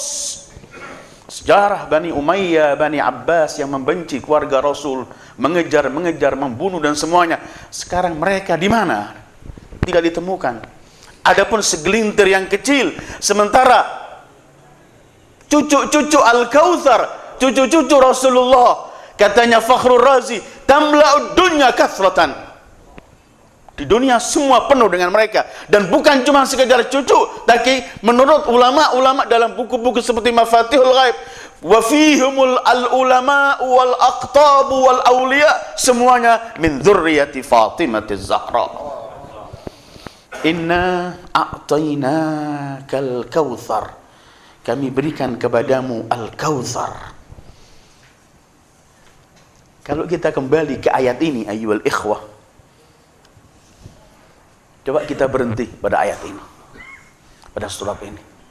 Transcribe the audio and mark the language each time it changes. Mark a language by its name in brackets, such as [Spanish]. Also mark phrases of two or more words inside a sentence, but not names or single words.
[Indonesian] Sejarah Bani Umayyah, Bani Abbas yang membenci keluarga Rasul, mengejar, membunuh dan semuanya. Sekarang mereka di mana? Tidak ditemukan. Adapun segelintir yang kecil, sementara cucu-cucu Al-Kautsar, cucu-cucu Rasulullah, katanya Fakhrul Razi, [Arabic] تملأ الدنيا كثرة. [Indonesian] Di dunia semua penuh dengan mereka, dan bukan cuma sekedar cucu, tapi menurut ulama-ulama dalam buku-buku seperti Mafatihul Ghaib, [Arabic] وفيهم العلماء والأقطاب والأولياء, [Indonesian] semuanya [Arabic] من ذرية فاطمة الزهراء. إنا أعطيناك الكوثر, [Indonesian] kami berikan kepadamu Al-Kautsar. Kalau kita kembali ke ayat ini [Arabic] أيها الإخوة, [Indonesian] coba kita berhenti pada ayat ini, pada surat ini.